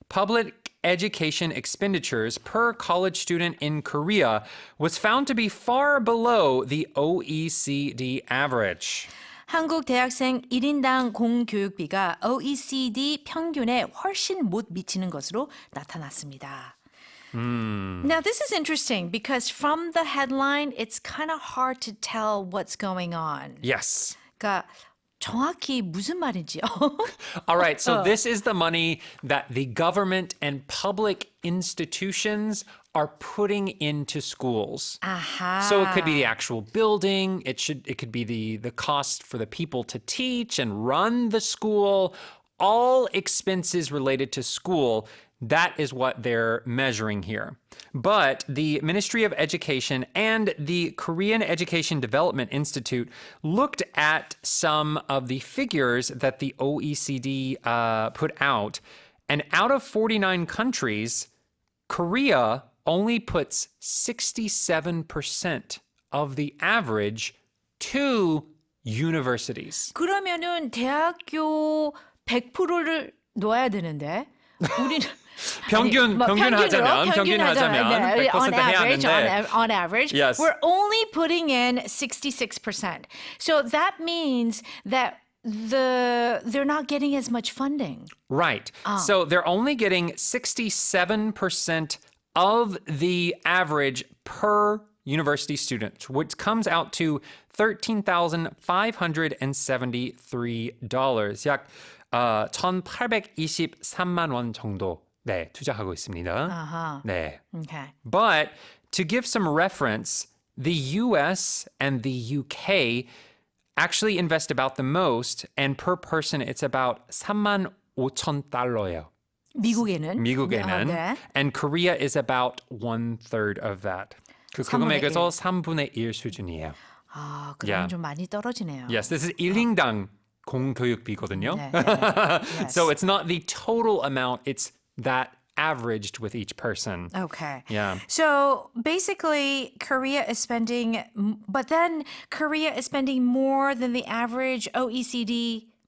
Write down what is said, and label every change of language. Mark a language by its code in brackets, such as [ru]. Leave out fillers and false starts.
[en] public education expenditures per college student in Korea was found to be far below the OECD average. [ko] 한국 대학생 1인당 공교육비가 OECD 평균에 훨씬 못 미치는 것으로 나타났습니다. [en] Now, this is interesting because from the headline, it's kind of hard to tell what's going on. Yes. [ko] 그러니까 정확히 무슨 말인지요? [en] All right, so this is the money that the government and public institutions are putting into schools. [ko] 아하. [en] So it could be the actual building, it could be the cost for the people to teach and run the school, all expenses related to school. That is what they're measuring here. But the Ministry of Education and the Korean Education Development Institute looked at some of the figures that the OECD put out. And out of 49 countries, Korea only puts 67% of the average to universities. [ko] 그러면은 대학교 100%를 넣어야 되는데 우리는 평균하자면 100% [en] on [ko] 해야 [en] average, [ko] 하는데 [en] on average, Yes. we're only putting in 66%. So that means that they're not getting as much funding. Right. So they're only getting 67% of the average per university student, which comes out to $13,573. [ko] 약 1,823만 원 정도 네, 투자하고 있습니다. 네. [en] Okay. But to give some reference, the US and the UK actually invest about the most, and per person it's about [ko] 3만 5천 달러예요. 미국에는? 네. [en] And Korea is about 1/3 of that. [ko] 그 금액에서 3분의 1 수준이에요. 아, 그럼 좀 많이 떨어지네요. [en] Yes, this is [ko] 1인당 공교육비거든요. 네, 네. [en] Yes. So it's not the total amount, it's that averaged with each person. Okay. Yeah. So basically, Korea is spending, but then Korea is spending more than the average OECD.